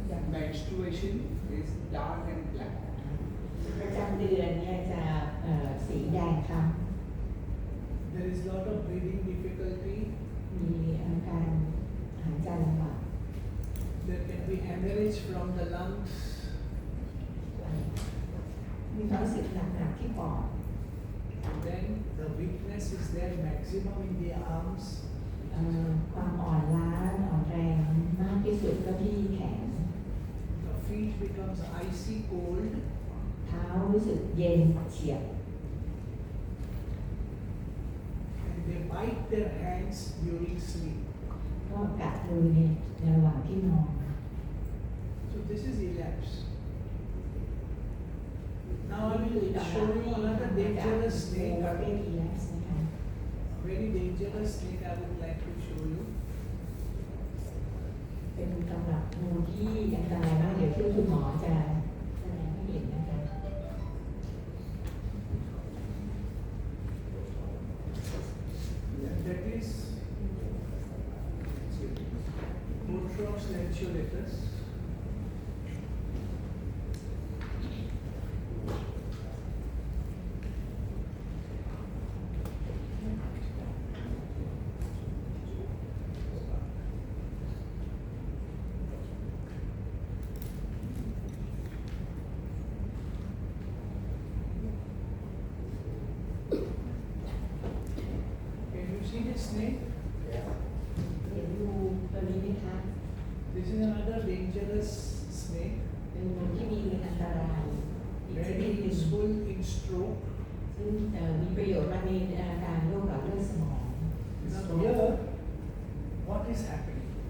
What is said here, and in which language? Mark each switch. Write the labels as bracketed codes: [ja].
[en] Menstruation is dark and black. [th] ประจำเดือนเนี่ยจะสีแดงคล้ [en] There is lot of breathing difficulty. [th] ำมีอาการหายใจลำบาก [en] There can be hemorrhage from the lungs. [th] มีความรู้สึกหนักๆที่ปอด [en] And then the weakness is there maximum in the arms. [th] ความอ่อนล้าอ่อนแรงมากที่สุดก็ที่แขน [en] The feet becomes icy cold. [th] เท้ารู้สึกเย็นเฉียบ [en] And they bite their hands during sleep. [th] ก็กัดมือในระหว่างที่นอน [en] So this is elapse. Now I will show you another dangerous [th] ใน [en] snake. [th] ประเภทอีแลปส์นะคะ [en] A very dangerous snake I would like to show you. [th] เป็นสำหรับงูที่อันตรายมากเดี๋ยวที่คุณหมอจะแสดงให้เห็นนะคะ [en] And that is Botrox lanceolatus. Can you see this snake? [th] เห็นงูตัวนี้ไหมคะ [en] This is another dangerous snake, [th] เป็นงูที่มีอันตรายอีกชนิด [en] very [th] หนึ่ง [en] useful in stroke. [th] ซึ่งมีประโยชน์มากในอาการโรคหลอดเลือดสมอง [en] Now here, what is happening?